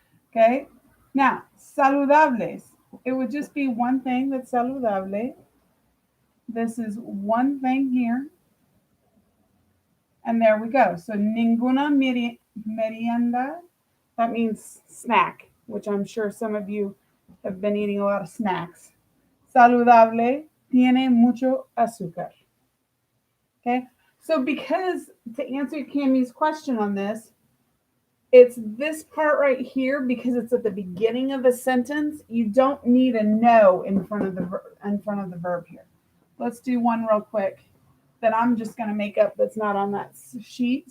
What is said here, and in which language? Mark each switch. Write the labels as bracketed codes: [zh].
[en] Okay, now, saludables. It would just be one thing that's saludable. This is one thing here. And there we go. So [es] ninguna merienda, [en] that means snack, which I'm sure some of you have been eating a lot of snacks. [es] Saludable tiene mucho azúcar. [en] Okay, so because to answer Cammie's question on this, it's this part right here because it's at the beginning of a sentence. You don't need a no in front of the verb here. Let's do one real quick that I'm just going to make up that's not on that sheet.